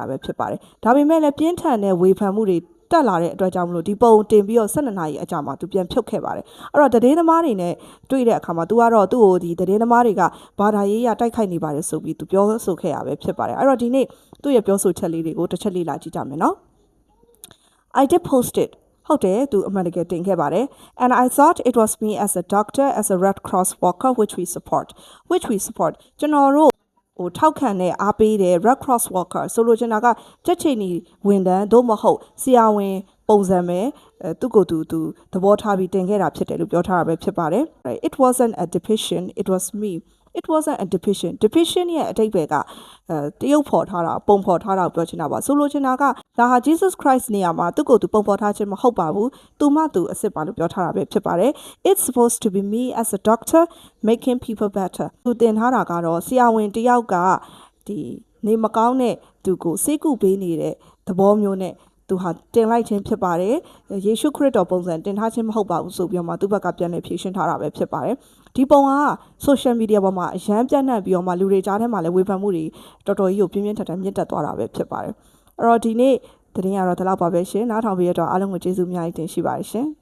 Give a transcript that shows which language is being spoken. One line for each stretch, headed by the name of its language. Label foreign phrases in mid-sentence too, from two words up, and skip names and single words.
Burmese: ပဲဖြစ်ပါတယ်ဒါပေမဲ့လည်းပြင်းထန်တဲ့ဝေဖန်မှုတွေတက်လာတဲ့အတွက်ကြောင့်မလို့ဒီပုံတင်ပြီးတော့12နာရီအကြာမှာသူပြန်ဖြုတ်ခဲ့ပါတယ်အဲ့တော့သတင်းသမားတွေနဲ့တွေ့တဲ့အခါမှာသူကတော့သူ့ကိုဒီသတင်းသမားတွေကဘာသာရေးရတိုက်ခိုက်နေပါတယ်ဆိုပြီးသူပြောဆိုခဲ့ရပဲဖြစ်ပါတယ်အဲ့တော့ဒီနေ့သူ့ရဲ့ပြောဆိုချက်လေးတွေကိုတစ်ချက်လေးလာ ကြည့်ကြမယ်နော်
English: I did post it
Burmese: ဟုတ်တယ်သူအမှန်တကယ်တင်ခဲ့ပါတယ်
English: and I thought it was me as a doctor as a Red Cross worker which we support
Burmese: ကျွန်တော်တို့ဟိုထောက်ခံတဲ့အားပေးတဲ့
English: Red Cross worker
Burmese: ဆိုလိုချင်တာကချက်ချင်းနီဝန်ထမ်းသို့မ ဟုတ်ဆရာဝန်ပုံစံပဲသူ့ကိုယ်သူသဘောထားပြီးတင်ခဲ့တာဖြစ်တယ်လို့ပြောထားတာပဲဖြစ်ပါတယ်
English: It wasn't a depiction it was me it wasn't a depiction
Burmese: ရဲ့အဓိပ္ပာယ်ကတရုပ်ဖော်ထားတာ ပုံဖော်ထားတာကိုပြောချင်တာပါဆိုလိုချင်တာကဒါဟာ Jesus Christ နေရာမှာသူ့ကိုယ်သူပုံဖော်ထားခြင်းမဟုတ်ပါဘူးသူမှသူအစ်စ်ပါလို့ပြောထား တာပဲဖြစ်ပါတယ်
English: It's supposed to be me as a doctor making people better
Burmese: သူတင်ထားတာကတော့ဆရာဝန်တယောက်ကဒီနေမကောင်းတဲ့သူကိုစိတ်ကူပေးနေတဲ့သဘောမျိုးနဲ့သူဟာတင်လိုက်ခြင်းဖြစ်ပါတယ်ယေရှုခရစ်တော်ပုံစံတင်ထားခြင်းမဟုတ်ပါဘူးဆိုပြီးတော့မှသူ့ဘက်ကပြန်နေဖြေရှင်းထားတာပဲဖြစ်ပါတယ်ဒီပုံက
English: social media
Burmese: ပေါ်မှာအရန်ပြန့်နှံ့ပြီးတော့မှလူတွေကြားထဲမှာလည်းဝေဖန်မှုတွေတော်တော်ကြီးကိုပြင်းပြင်းထန်ထန်မြင့်တက်သွားတာပဲဖြစ်ပါတယ်အဲ့တော့ဒီနေ့သတင်းကတော့ဒီလောက်ပါပဲရှင်နားထောင်ပြီးရတော့အားလုံးကိုကျေးဇူးအများကြီးတင်ရှိပါတယ်ရှင်